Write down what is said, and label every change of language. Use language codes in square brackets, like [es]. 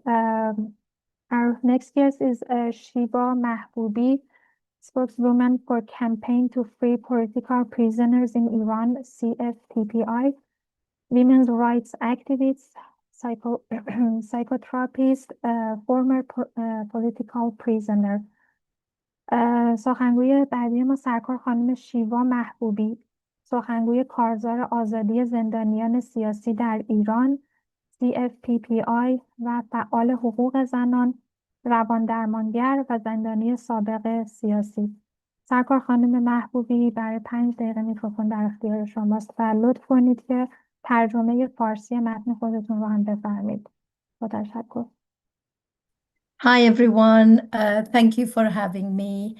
[en] Our next guest is Shiva Mahboubi, spokeswoman for Campaign to Free Political Prisoners in Iran, CFPPI, women's rights activist, psychotherapist, former political prisoner. [fa] سخنگوی بعدی ما سرکار خانم شیوا محبوبی، سخنگوی کارزار آزادی زندانیان سیاسی در ایران CFPPI و فعال حقوق زنان، رواندرمانگر و زندانی سابق سیاسی. سرکار خانم محبوبی برای 5 دقیقه میکروفون در اختیار شماست و لطف کنید که ترجمه فارسی متن خودتون رو هم بفرمایید. با تشکر. [en] Hi everyone, thank you for having me.